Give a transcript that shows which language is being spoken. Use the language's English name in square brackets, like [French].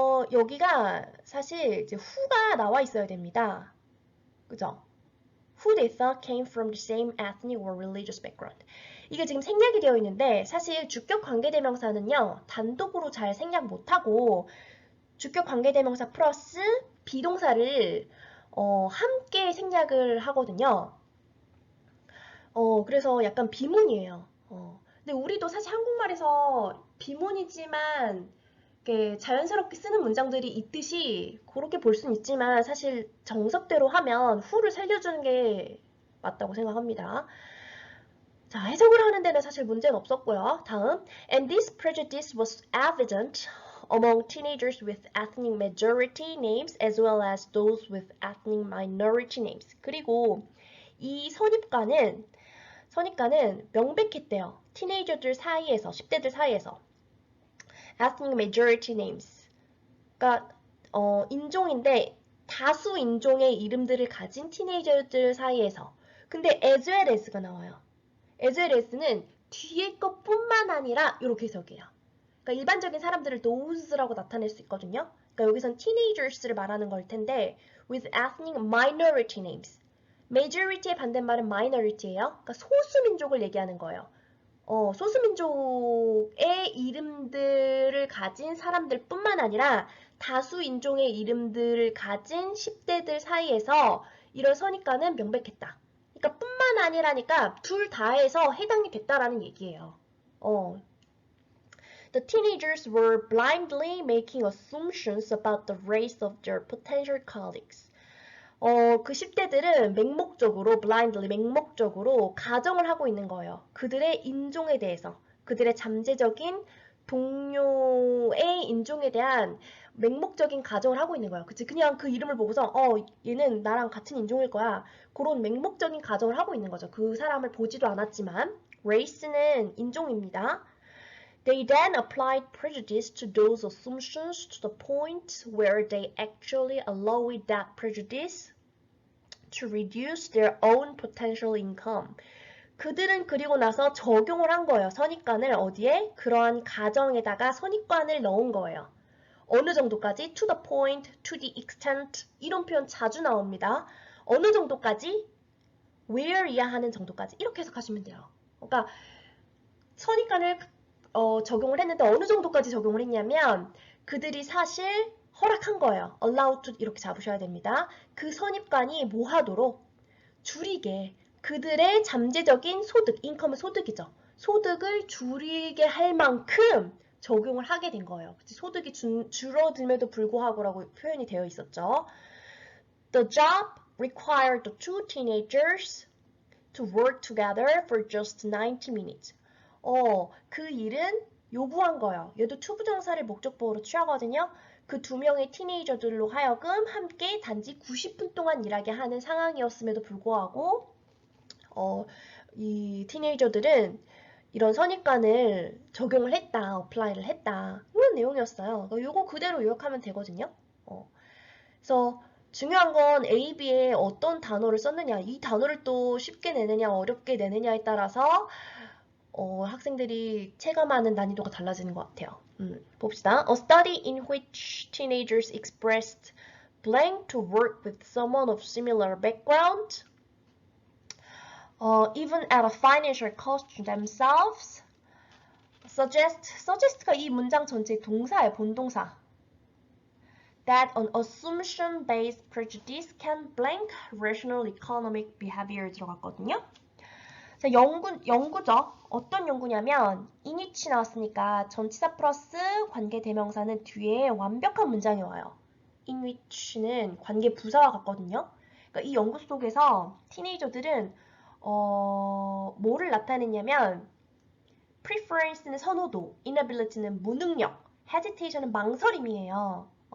[Korean] 여기가 사실 이제 who가 나와 있어야 됩니다. 그죠? [English] Who they thought came from the same ethnic or religious background. [Korean] 이게 지금 생략이 되어 있는데 사실 주격 관계대명사는요. 단독으로 잘 생략 못하고 주격 관계대명사 플러스 비동사를 함께 생략을 하거든요. 그래서 약간 비문이에요. 근데 우리도 사실 한국말에서 비문이지만 자연스럽게 쓰는 문장들이 있듯이 그렇게 볼 수는 있지만 사실 정석대로 하면 who를 살려주는 게 맞다고 생각합니다. 자, 해석을 하는 데는 사실 문제는 없었고요. [English] 다음, and this prejudice was evident among teenagers with ethnic majority names as well as those with ethnic minority names. [Korean] 그리고 이 선입관은 명백했대요. 티네이저들 사이에서, 10대들 사이에서. [English] ethnic majority names. [Korean] 그러니까 인종인데 다수 인종의 이름들을 가진 티네이저들 사이에서. 근데 as well as가 나와요. as well as는 뒤에 것뿐만 아니라 이렇게 해석해요. 그러니까 일반적인 사람들을 those라고 나타낼 수 있거든요. 그러니까 여기선 teenagers를 말하는 걸 텐데 [English] with ethnic minority names. [Korean] majority의 반대말은 minority예요. 그러니까 소수민족을 얘기하는 거예요. 소수민족의 이름들을 가진 사람들 뿐만 아니라 다수 인종의 이름들을 가진 10대들 사이에서 이런 선입관은 명백했다. 그러니까 뿐만 아니라니까 둘 다에서 해당이 됐다라는 얘기예요. [English] The teenagers were blindly making assumptions about the race of their potential colleagues. [Korean] 그 10대들은 맹목적으로 가정을 하고 있는 거예요. 그들의 인종에 대해서, 그들의 잠재적인 동료의 인종에 대한 맹목적인 가정을 하고 있는 거예요. 그치? 그냥 그 이름을 보고서, 얘는 나랑 같은 인종일 거야. 그런 맹목적인 가정을 하고 있는 거죠. 그 사람을 보지도 않았지만, race는 인종입니다. [English] They then applied prejudice to those assumptions to the point where they actually allowed that prejudice to reduce their own potential income. [Korean] 그들은 그리고 나서 적용을 한 거예요. 선입관을 어디에? 그러한 가정에다가 선입관을 넣은 거예요. 어느 정도까지? [English] To the point, to the extent [Korean] 이런 표현 자주 나옵니다. 어느 정도까지? where이야 하는 정도까지 이렇게 해석하시면 돼요. 그러니까 선입관을 적용을 했는데 어느 정도까지 적용을 했냐면 그들이 사실 허락한 거예요. allowed to 이렇게 잡으셔야 됩니다. 그 선입관이 뭐 하도록? 줄이게 그들의 잠재적인 소득, 인컴은 소득이죠. 소득을 줄이게 할 만큼 적용을 하게 된 거예요. 소득이 줄어듦에도 불구하고라고 표현이 되어 있었죠. [English] The job required the two teenagers to work together for just 90 minutes. [Korean] 그 일은 요구한 거예요. 얘도 투부정사를 목적보호로 취하거든요. 그 두 명의 티네이저들로 하여금 함께 단지 90분 동안 일하게 하는 상황이었음에도 불구하고 이 티네이저들은 이런 선입관을 적용을 했다, 어플라이를 했다. 이런 내용이었어요. 요거 그대로 요약하면 되거든요. 그래서 중요한 건 A, B에 어떤 단어를 썼느냐, 이 단어를 또 쉽게 내느냐, 어렵게 내느냐에 따라서 학생들이 체감하는 난이도가 달라지는 것 같아요. 봅시다. [English] A study in which teenagers expressed blank to work with someone of similar background, even at a financial cost to themselves. [Korean] suggest가 이 문장 전체의 동사예요, 본동사. [English] That an assumption-based prejudice can blank rational economic behavior [Korean] 들어갔거든요. 자, 연구죠. 어떤 연구냐면 in which 나왔으니까 전치사 플러스 관계 대명사는 뒤에 완벽한 문장이 와요. in which는 관계 부사와 같거든요. 그러니까 이 연구 속에서 티네이저들은 뭐를 나타냈냐면 preference는 선호도, inability는 무능력, hesitation은 망설임이에요.